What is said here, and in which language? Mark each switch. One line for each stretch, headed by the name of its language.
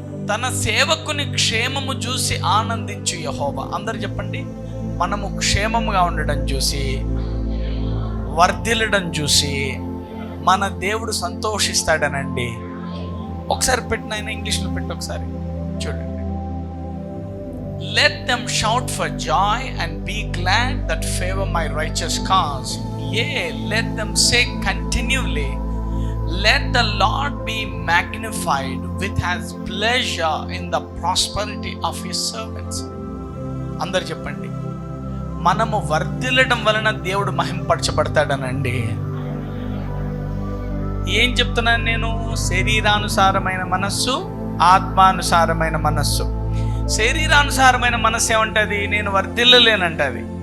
Telugu: తన సేవకుని క్షేమము చూసి ఆనందించు యెహోవా. అందరు చెప్పండి, మనము క్షేమముగా ఉండడం చూసి, వర్ధిల్లడం చూసి మన దేవుడు సంతోషిస్తాడనండి. ఒకసారి పెట్టిన ఆయన ఇంగ్లీష్లో పెట్టి ఒకసారి చూడండి.
English: Let them shout for joy and be glad that favor my righteous cause. Yea, let them say continually, let the Lord be magnified with his pleasure in the prosperity of his servants.
Telugu: అందరు చెప్పండి, మనము వర్ధిల్లడం వలన దేవుడు మహింపరచబడతాడనండి. ఏం చెప్తున్నాను నేను? శరీరానుసారమైన మనస్సు, ఆత్మానుసారమైన మనస్సు. శరీరానుసారమైన మనస్సు ఏమంటది? నేను వర్ధిల్లలేనంటది.